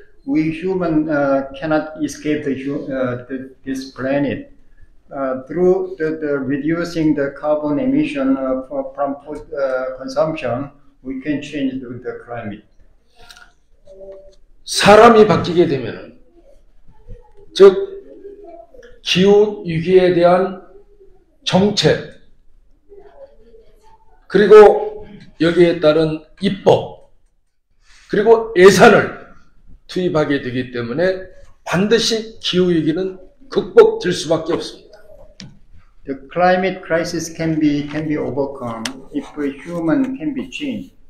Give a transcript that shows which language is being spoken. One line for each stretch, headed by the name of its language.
English: We human cannot escape this planet. Through the reducing the carbon emission from food consumption, we can change the climate.
Korean: 사람이 바뀌게 되면은, 즉 기후 위기에 대한 정책, 그리고 여기에 따른 입법, 그리고 예산을 투입하게 되기 때문에 반드시 기후위기는 극복될 수밖에 없습니다.
English: The climate crisis can be overcome if a human can be changed.